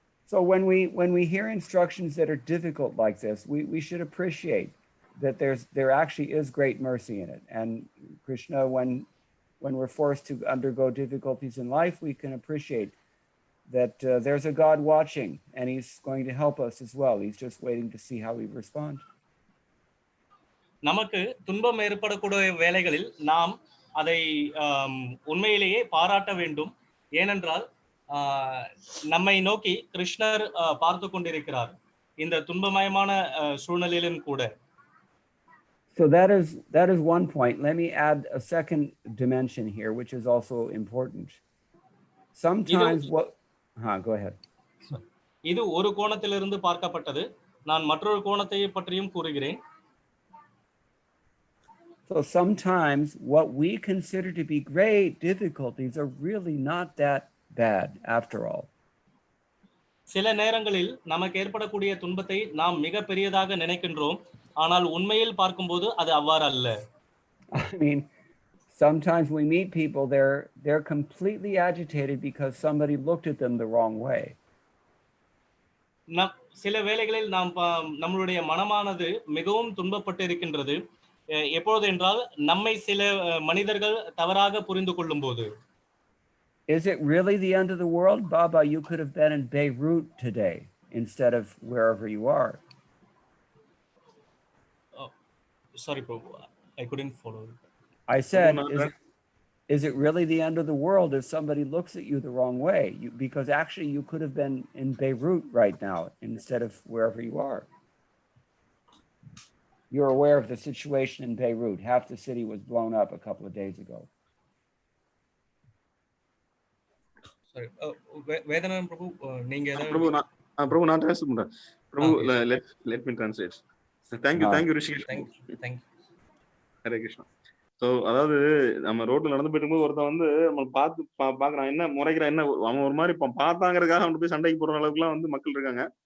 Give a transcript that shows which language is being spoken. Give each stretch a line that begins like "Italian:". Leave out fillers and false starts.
English: So when we hear instructions that are difficult like this, we should appreciate that there actually is great mercy in it. And Krishna, when we're forced to undergo difficulties in life, we can appreciate that there's a God watching and he's going to help us as well. He's just waiting to see how we respond.
Tamil: நமக்கு துன்பம் ஏற்படக்கூடிய வேளைகளில் நாம் அதை உண்மையிலேயே பாராட்ட வேண்டும். ஏனென்றால் நம்மை நோக்கி கிருஷ்ணர் பார்த்து கொண்டிருக்கிறார் இந்த துன்பமயமான சூழ்நிலையிலும் கூட.
English: So that is one point. Let me add a second dimension here, which is also important. Sometimes go ahead.
Tamil: இது ஒரு கோணத்திலிருந்து பார்க்கப்பட்டது. நான் மற்றொரு கோணத்தை பற்றியும் கூறுகிறேன்.
English: So sometimes what we consider to be great difficulties are really not that bad after all.
Tamil: சில நேரங்களில் நமக்கு ஏற்படக்கூடிய துன்பத்தை நாம் மிக பெரியதாக நினைக்கின்றோம். ஆனால் உண்மையில் பார்க்கும்போது அது அவ்வாறு அல்ல.
English: I mean, sometimes we meet people, they're completely agitated because somebody looked at them the wrong way.
Tamil: சில வேளைகளில் நம்மளுடைய மனமானது மிகவும் துன்பப்பட்டு இருக்கின்றது. எப்பொழுது என்றால் நம்மை சில மனிதர்கள் தவறாக புரிந்து கொள்ளும் போது.
English: Is it really the end of the world? Baba, you could have been in Beirut today instead of wherever you are. Oh, sorry, Prabhu. I couldn't follow. I said, is it really the end of the world if somebody looks at you the wrong way? Because actually you could have been in Beirut right now instead of wherever you are. You're aware of the situation in Beirut. Half the city was blown up a couple of days ago. Sorry.
Tamil: Vedanam Prabhu, நீங்க Prabhu நான் translate பண்றேன்.
English: Prabhu, let me translate. Thank you Rishikesh. Thank you. Hare Krishna.
Tamil: So அதாவது நம்ம ரோட்ல நடந்து போயிட்டு இருக்கும்போது ஒருத்தன் வந்து நம்ம பார்த்து பாக்குறான், என்ன முறைக்கிறான், என்ன அவன் ஒரு மாதிரி பார்த்தாங்கிறதுக்காக அவன் போய் சண்டைக்கு போற அளவுக்குலாம் வந்து மக்கள் இருக்காங்க.